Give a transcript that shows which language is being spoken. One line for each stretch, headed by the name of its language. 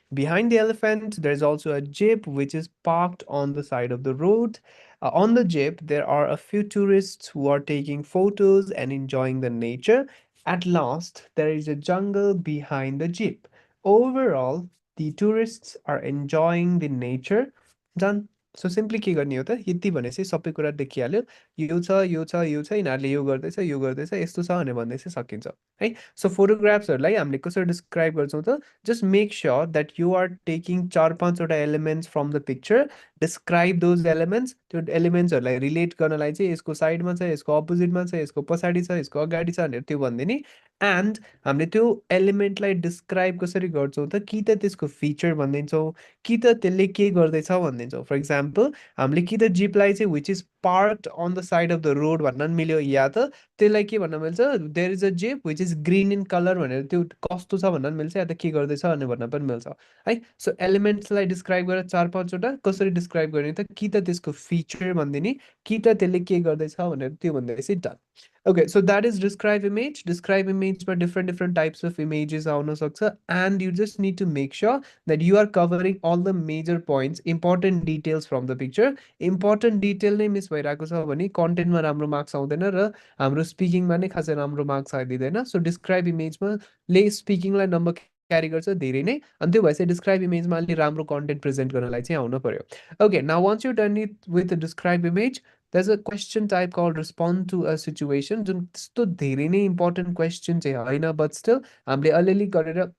English: Behind the elephant, there's also a jeep which is parked on the side of the road. On the jeep, there are a few tourists who are taking photos and enjoying the nature. At last, there is a jungle behind the jeep. Overall, the tourists are enjoying the nature. Done.
Nepali: So simply के गर्ने हो त यति भनेपछि सबै कुरा देखिहाल्यो यो छ यो छ यो छ यिनीहरूले यो गर्दैछ यस्तो छ भनेर भन्दै चाहिँ सकिन्छ है सो फोटोग्राफ्सहरूलाई हामीले कसरी डिस्क्राइब गर्छौँ त
English: just make sure that you are taking
Nepali: 4-5वटा elements
English: from the picture describe those elements
Nepali: त्यो एलिमेन्ट्सहरूलाई रिलेट गर्नलाई चाहिँ यसको साइडमा छ यसको अपोजिटमा छ यसको पछाडि छ यसको अगाडि छ भनेर त्यो भनिदिने एन्ड हामीले त्यो एलिमेन्टलाई डिस्क्राइब कसरी गर्छौँ त कि त त्यसको फिचर भनिदिन्छौँ कि त त्यसले के गर्दैछ भनिदिन्छौँ फर इक्जाम्पल हामीले कि त जिपलाई चाहिँ
English: which is parked on the side of the road
Nepali: भन्न पनि मिल्यो या त त्यसलाई के भन्न मिल्छ
English: there is a jeep which is green in colour
Nepali: भनेर त्यो कस्तो छ भन्न पनि मिल्छ या त के गर्दैछ भनेर भन्न पनि मिल्छ है सो एलिमेन्ट्सलाई डिस्क्राइब गरेर 4-5वटा कसरी डिस्क्राइब गर्ने त कि त त्यसको फिचर भनिदिने कि त त्यसले के गर्दैछ भनेर त्यो भन्दैछ done
English: Okay, so that is describe image. Describe image for different types of images
Nepali: आउन सक्छ
English: and you just need to make sure that you are covering all the major points, important details from the picture.
Nepali: Important detail नै miss भइरहेको छ भने कन्टेन्टमा राम्रो marks आउँदैन र हाम्रो स्पिकिङमा नै खासै राम्रो मार्क्स आइदिँदैन सो डिस्क्राइब इमेजमा ले स्पिकिङलाई नम्बर क्यारी गर्छ धेरै नै अनि त्यो भएपछि डिस्क्राइब इमेजमा अलि राम्रो कन्टेन्ट प्रेजेन्ट गर्नलाई चाहिँ आउन पर्यो
English: okay now once you done it with the describe image there's a question type called respond to a situation
Nepali: जुन त्यस्तो धेरै नै इम्पोर्टेन्ट क्वेसन चाहिँ होइन बट स्टिल हामीले अलिअलि गरेर